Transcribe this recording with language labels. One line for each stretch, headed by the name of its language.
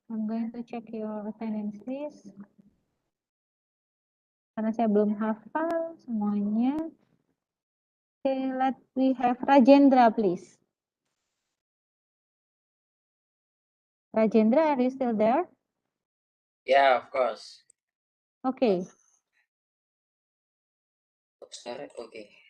English: I'm going to check your attendance list.
Indonesian: Karena saya belum hafal semuanya.
English: Okay, let we have Rajendra, please. Rajendra, are you still there? Yeah, of course. Okay. Okay.